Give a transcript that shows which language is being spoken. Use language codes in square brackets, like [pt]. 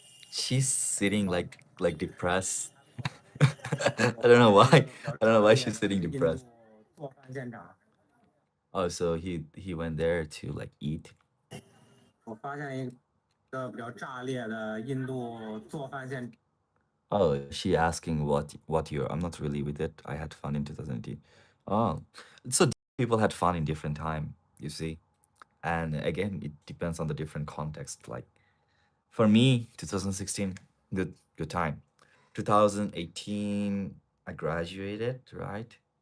[en] She's sitting like depressed. I don't know why. I don't know why she's sitting depressed. [zh] 做饭现场， [en] Oh, so he went there to like eat. [zh] 我发现一个比较炸裂的印度做饭现。 [en] Oh, she asking what year? I'm not really with it. I had fun in 2018. Oh, so people had fun in different time, you see. And again, it depends on the different context. Like for me, 2016, good time. 2018, I graduated, right?